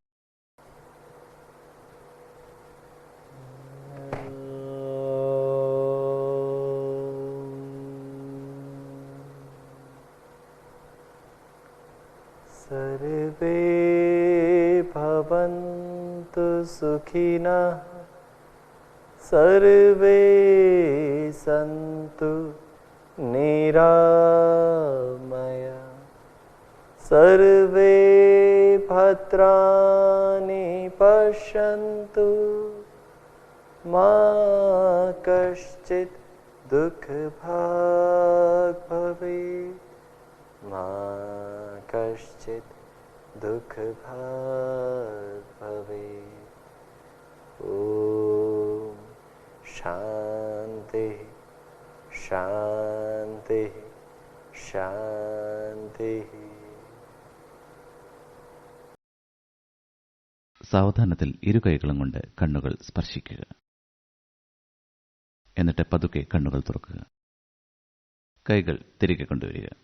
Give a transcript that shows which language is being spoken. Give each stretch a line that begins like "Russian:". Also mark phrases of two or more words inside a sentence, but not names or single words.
Sanskrit: സർവേ ഭവന്തു സുഖിനഃ സർവേ സന്തു നിരാമയാഃ സർവേ ഭദ്രാണി പശ്യന്തു मा कश्चित् दुःखभाग् भवेत् मा कश्चित् दुःखभाग् भवेत् ॐ शान्ति शान्ति शान्ति
Malayalam: സാവധാനത്തിൽ ഇരു കൈകളും കൊണ്ട് കണ്ണുകൾ സ്പർശിക്കുക. എന്നിട്ട് പതുക്കെ കണ്ണുകൾ തുറക്കുക. കൈകൾ തിരികെ കൊണ്ടുവരിക.